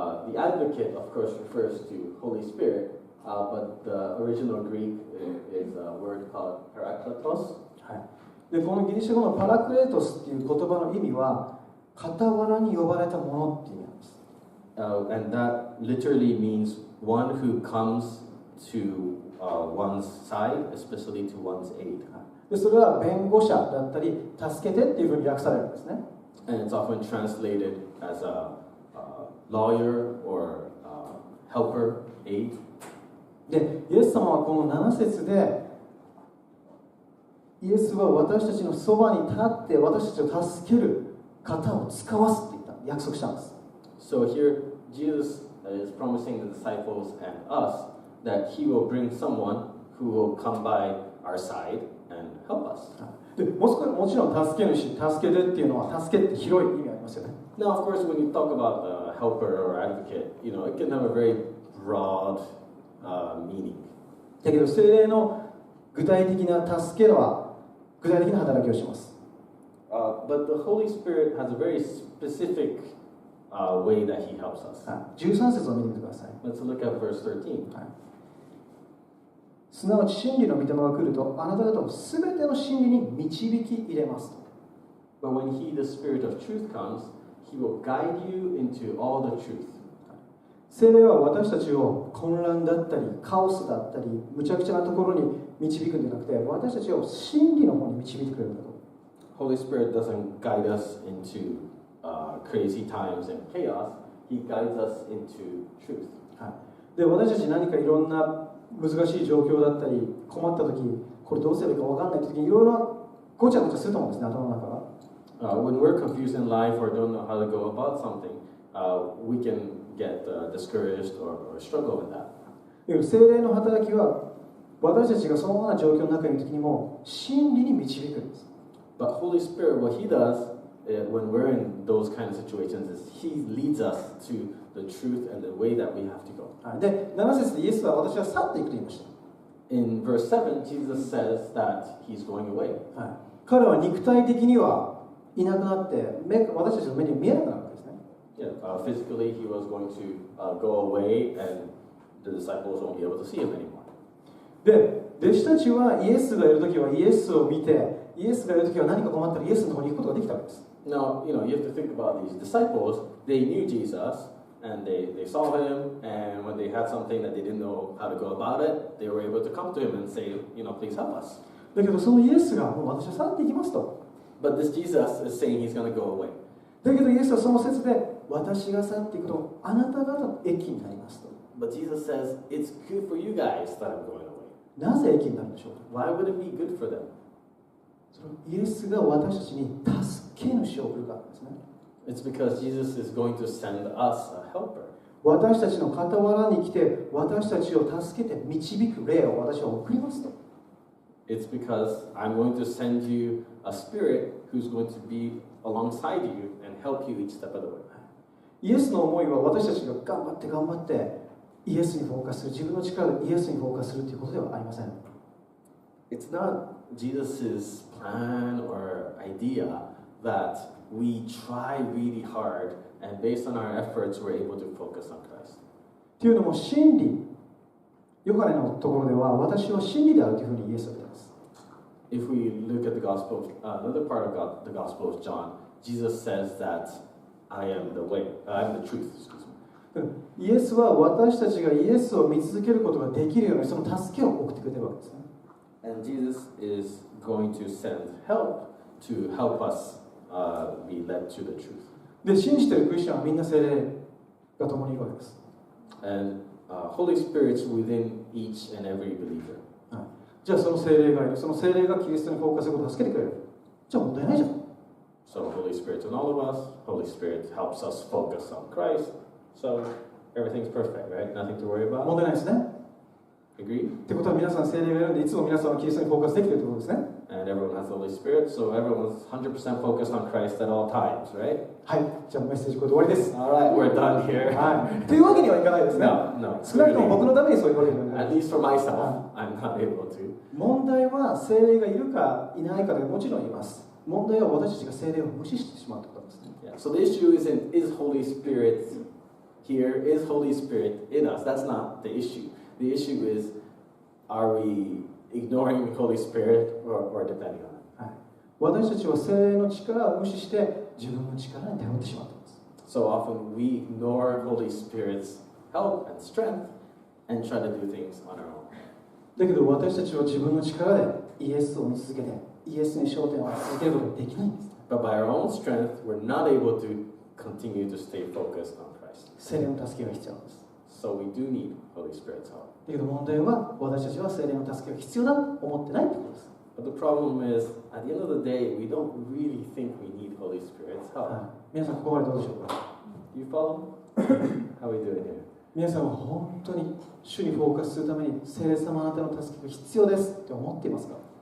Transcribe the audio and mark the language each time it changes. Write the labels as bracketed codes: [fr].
[en] The advocate, of course, refers to Holy Spirit, but the original Greek is a word called parakletos. [ja] で、このギリシャ語のパラクレートスっていう言葉の意味は、傍らに呼ばれたものっていう意味なんです。 [en] And that literally means one who comes to one's side, especially to one's aid. [ja] で、それは弁護者だったり、助けてっていうふうに訳されるんですね。 [en] And it's often translated as a lawyer or helper, aid. [ja] で、イエス様はこの7節で、イエスは私たちのそばに立って私たちを助ける方を使わすって言った約束したんです。 [en] So here Jesus is promising the disciples and us that he will bring someone who will come by our side and help us. [ja] で、もちろん助け主、助けてっていうのは助けって広い意味ありますよね。 [en] Now, of course, when you talk about helper or advocate, it can have a very broad meaning. [ja] だけど聖霊の具体的な助けは具体的な働きをします。 [en] But the Holy Spirit has a very specific way that he helps us. [ja] 13節を見てみてください。 [en] Let's look at verse 13. [ja] すなわち真理の御霊が来るとあなた方をすべての真理に導き入れますと。 [en] But when he, the Spirit of truth, comes, he will guide you into all the truth. [ja] 聖霊は私たちを混乱だったりカオスだったり無茶苦茶なところに導くんじゃなくて私たちを真理の方に導いてくれるんだと。 [en] Holy Spirit doesn't guide us into crazy times and chaos. He guides us into truth. [ja] で、私たち何かいろんな難しい状況だったり困った時これどうすればいいか分かんない時にいろいろごちゃごちゃすると思うんですね、頭の中が。 [en] When we're confused in life or don't know how to go about something, we can get discouraged or struggle with that. [ja] 聖霊の働きは私たちがそのような状況の中にいる時にも真理に導くんです。 [en] But Holy Spirit, what he does when we're in those kind of situations is he leads us to the truth and the way that we have to go. [ja] で、7節でイエスは私は去っていくと言いました。 [en] In verse 7, Jesus says that he's going away. [ja] 彼は肉体的にはいなくなって私たちの目に見えなくなるわけですね。 [en] Yeah, physically he was going to go away and the disciples won't be able to see him anymore. [ja] で、弟子たちはイエスがいるときはイエスを見て、イエスがいるときは何か困ったらイエスの方に行くことができたわけです。 [en] Now, you have to think about these disciples. They knew Jesus, and they saw him, and when they had something that they didn't know how to go about it, they were able to come to him and say, please help us. [ja] だけどそのイエスがもう私は去っていきますと。 [en] But this Jesus is saying he's going to go away. [ja] だけどイエスはその説で私が去っていくとあなた方の益になりますと。 [en] But Jesus says, it's good for you guys that I'm going away. [ja] なぜ益になるんでしょうか。 [en] Why would it be good for them? [ja] そのイエスが私たちに助け主を送るからですね。 [en] It's because Jesus is going to send us a helper. [ja] 私たちの傍らに来て私たちを助けて導く霊を私は送りますと。 [en] It's because I'm going to send you a spirit who's going to be alongside you and help you each step of the way. [ja] イエスの思いは私たちが頑張ってイエスにフォーカスする、自分の力でイエスにフォーカスするということではありません。 [en] It's not Jesus' plan or idea that we try really hard and based on our efforts we're able to focus on Christ. [ja] というのも真理、ヨハネのところでは私は真理であるというふうにイエスは言っています。 [en] If we look at the gospel, another part of the gospel of John, Jesus says that I am the way, I am the truth. Excuse me. [ja] イエスは私たちがイエスを見続けることができるようにその助けを送ってくれているわけですね。 [en] And Jesus is going to send help to help us be led to the truth. [ja] で、信じているクリスチャンはみんな聖霊が共にいるわけです。 [en] And Holy Spirit's within each and every believer. [ja] はい、じゃあその聖霊がいる、その聖霊がキリストにフォーカスすることを助けてくれる。じゃあ問題ないじゃん。 [en] So Holy Spirit's in all of us. Holy Spirit helps us focus on Christ. So everything's perfect, right? Nothing to worry [ja] 問題ないですね。 [en] Agree? [ja] ってことは皆さん聖霊がいるのでいつも皆さんはキリストにフォーカスできているということですね。 [en] And everyone has the Holy Spirit, so everyone's 100% focused on Christ at all times, right? [ja] はい、じゃあメッセージこれで終わりです。 [en] All right, we're done here. [ja] はい。というわけにはいかないですね。 [en] No, [ja] 少なくとも僕 [en] clearly, [ja] のためにそう言われるので。 [en] at least for myself, I'm not able to. [ja] 問題は聖霊がいるかいないかでもちろん言います。問題は私たちが聖霊を無視してしまうということですね。 [en] Yeah. So the issue isn't is Holy Spirit here, is Holy Spirit in us? That's not the issue. The issue is, are we ignoring Holy Spirit or depending on it? [ja] はい、私たちは聖霊の力を無視して自分の力に頼ってしまっています。 [en] So often we ignore Holy Spirit's help and strength and try to do things on our own. [ja] だけど私たちは自分の力でイエスを見続けてイエスに焦点を続けることができないんです。 [en] But by our own strength, we're not able to continue to stay focused on Christ. [ja] 聖霊の助けが必要なんです。 [en] So we do need Holy Spirit's help. [ja] だけど問題は私たちは聖霊の助けが必要だと思ってないってことです。 [en] But the problem is, at the end of the day, we don't really think we need Holy Spirit's [ja] はい、皆さんここまでどうでしょうか。 [en] You follow? How are we doing here? [ja] 皆さんは本当に主にフォーカスするために聖霊様あなたの助けが必要ですって思っていますか。